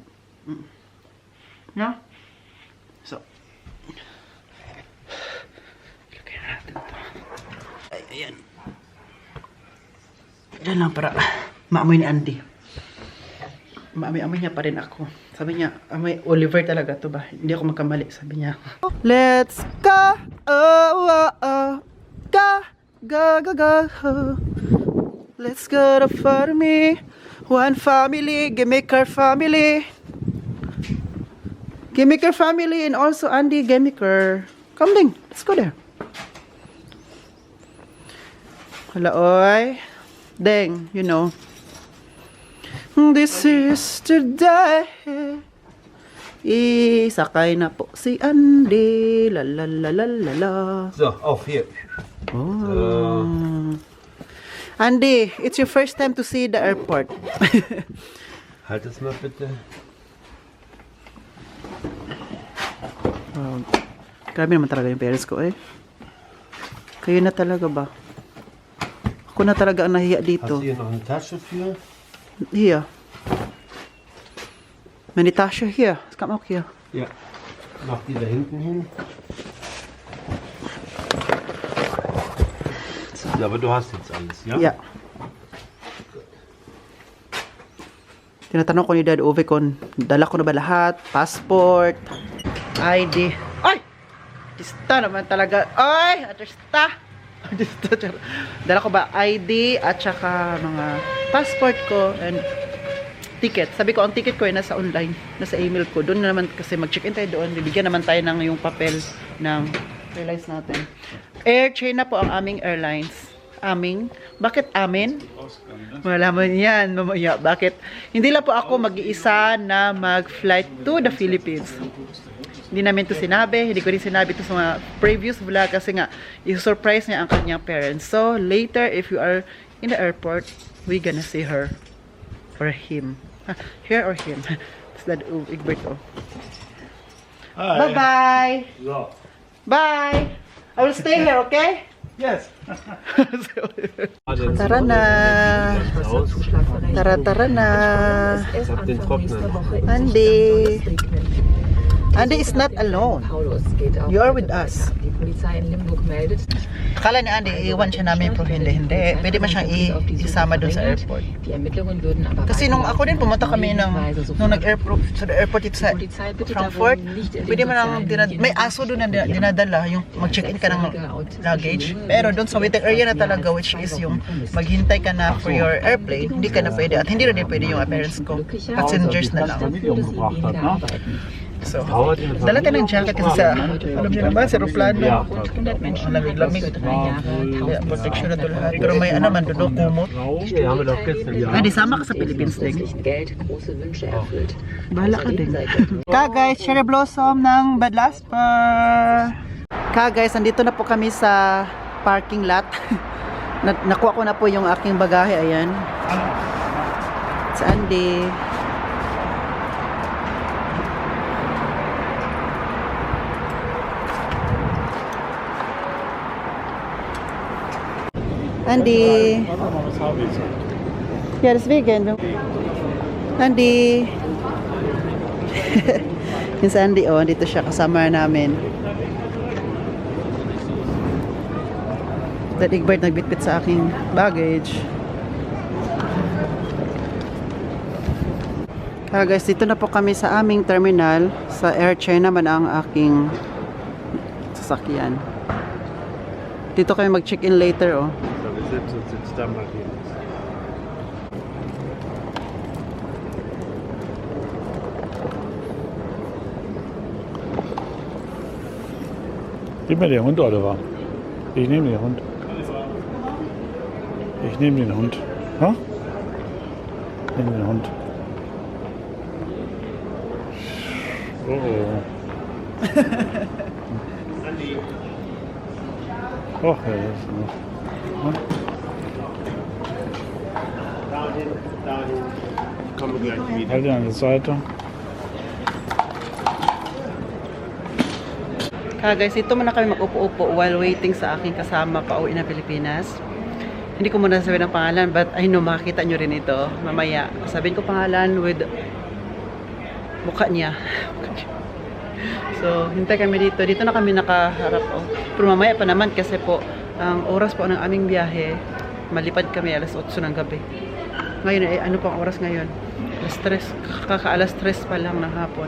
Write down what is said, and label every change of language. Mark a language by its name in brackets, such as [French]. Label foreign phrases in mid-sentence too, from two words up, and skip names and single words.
[Filipino] No? So, lagyan natin to. Ay, ayan. Diyan lang para maamoy ni Andy. Maamoy-amoy niya pa rin ako. Sabi niya, amoy Oliver talaga to ba? Hindi ako magkamali, sabi niya. [English] Let's go! Oh, oh, oh. Go! Go, go, go! Let's go to family. One family, Gimiker family. Gimiker family and also Andy Gimiker. Come ding, let's go there. [Filipino] Hala, oy. [English] Deng, you know. This is today. [Filipino] Sakay na po si Andy. La la la la la la. [German] So, auf hier. Oh. [English] Andy, it's your first time to see the airport. [German] Halt es mal bitte. [Filipino] Oh, grabe naman talaga yung parents ko eh. Kayo na talaga ba? Ako na talaga ang nahiya [German] Hast [Filipino] dito. [German] du hier noch eine Tasche für? Hier. Meine Tasche hier. Es kam auch hier. Ja. Mach die da hinten hin. Ja, aber du hast jetzt alles, ja? [English] Yeah. [Filipino] Tinatanong ko ni Dad Uwe kung dala ko na ba lahat, passport, ID. Ay! Artista naman talaga. Ay! Artista! Artista. Dala ko ba ID at saka mga passport ko [English] and ticket. [Filipino] Sabi ko, ang ticket ko ay nasa online, nasa email ko. Doon na naman kasi mag-check-in tayo doon. Bibigyan naman tayo ng yung papel ng airlines natin. Air China po ang aming airlines. Aming? Bakit amin? Wala mo yan, mamaya. Bakit? Hindi lang po ako mag-iisa na mag-flight [English] to the Philippines. [Filipino] Hindi namin to sinabi. Hindi ko rin sinabi to sa mga [English] previous vlog [Filipino] kasi nga, i-surprise niya ang kanyang parents. [English] So, later, if you are in the airport, we gonna see her or him. Her or him. It's that Egberto. Bye-bye! So. Bye! I will stay here, okay? Yes. [Filipino] Tara na. Tara na. [German] Ich hab den Trockner. [English] Andy. Andy is not alone. You are with us. [Filipino] Akala ni Andy, iiwan siya namin pero hindi. Pwede man siyang isama doon sa airport. Kasi nung ako din pumunta kami nung nag-airport sa airport dito sa Frankfurt, pwede man ang may aso doon na dinadala yung mag-check-in ka ng luggage. Pero doon sa waiting area na talaga, which is yung maghintay ka na for your airplane, hindi ka na pwede. At hindi rin pwede yung parents ko. Passengers na lang. So, dala tayo ng jacket kasi sa, alam niyo naman, sa aeroplano. Ang lamig-lamig. Kaya protection na ito lahat. Pero may ano man, doon kumot. Hindi, sama ka sa Philippines din. Bahala ka din. Ka guys, [English] cherry blossom [Filipino] ng Badlasper. Ka guys, andito na po kami sa parking lot. Nakuha ko na po yung aking bagahe. Ayan. Sa Andy. Andy. [German] Ja, deswegen. Andy. [Filipino] Yung Sandy, oh, dito siya kasama namin. That Egbert nagbitbit sa aking baggage. Kaya guys, dito na po kami sa aming terminal. Sa Air China man ang aking sasakyan. Dito kami mag-check-in later, oh. So, [German] wir setzen uns jetzt da mal hin. Gib mir den Hund, Oliver. Ich nehme den Hund. Ich nehme den Hund. Ha? Ich nehme den Hund. Oh oh. Och, ja, das ist noch. Ha? Dahin, dahin. Ich komme gleich wieder. Halt ihn an die Seite. [Filipino] Kaya guys, ito muna kami mag-upo-upo [English] while waiting [Filipino] sa aking kasama pa uwi na Pilipinas. Hindi ko muna sabihin ang pangalan, [English] but I know [Filipino] makikita nyo rin ito mamaya. Sabihin ko pangalan with mukha niya. So, hintay kami dito. Dito na kami nakaharap. Oh. Pero mamaya pa naman kasi po, ang oras po ng aming biyahe, malipad kami alas 8 ng gabi. Ngayon, ano pang oras ngayon? Kaka-alas 3 pa lang ng hapon.